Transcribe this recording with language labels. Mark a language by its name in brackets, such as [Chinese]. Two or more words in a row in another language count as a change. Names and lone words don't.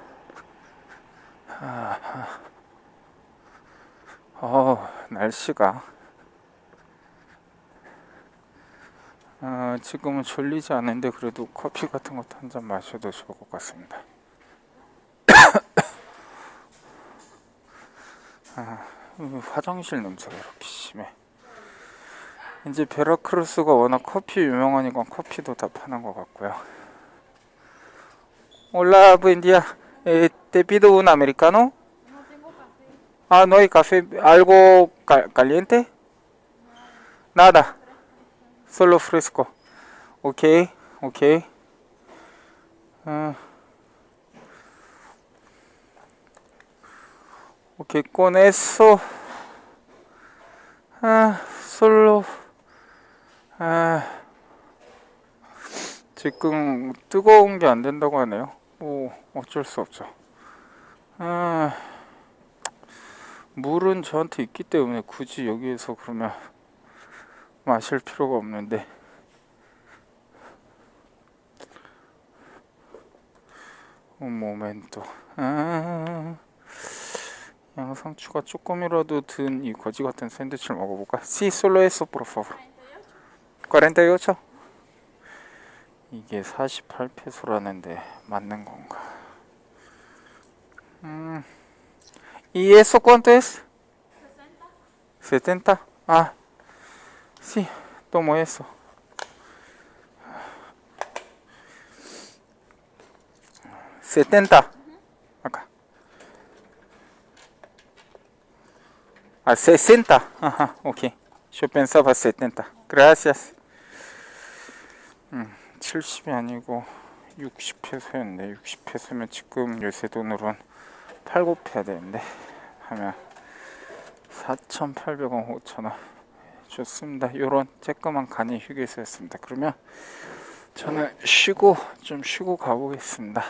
[Korean] 날씨가 지금은 졸리지 않은데 그래도 커피 같은 것도 한 잔 마셔도 좋을 것 같습니다. 화장실 냄새가 이렇게 심해. 이제 베라크루스가 워낙 커피 유명하니까 커피도 다 파는 것 같고요. [Spanish] Hola, buen día. Te pido un americano. No tengo café. No hay café. ¿Algo caliente? Nada. Solo fresco. Ok. Ok, con eso. solo. [Korean] 지금 뜨거운 게 안 된다고 하네요. 뭐 어쩔 수 없죠. 물은 저한테 있기 때문에 굳이 여기에서 그러면 마실 필요가 없는데. [Spanish] Un momento. [Korean] 양상추가 조금이라도 든 이 거지 같은 샌드위치를 먹어볼까? [Spanish] Sí, solo eso, por favor. 48? [Korean] 이게 48페소라는데 맞는 건가? [Spanish] ¿Y eso cuánto es? 70. Ah, sí, tomo eso. ¿70? Acá. Ah, 60. Ajá, ok. Yo pensaba 70. Gracias. [Korean] 70이 아니고 60페소였는데 60페소면 지금 요새 돈으로는 8곱 해야 되는데 하면 4,800원, 5,000원. 좋습니다. 요런 쬐끄만 간이 휴게소였습니다. 그러면 저는 좀 쉬고 가보겠습니다.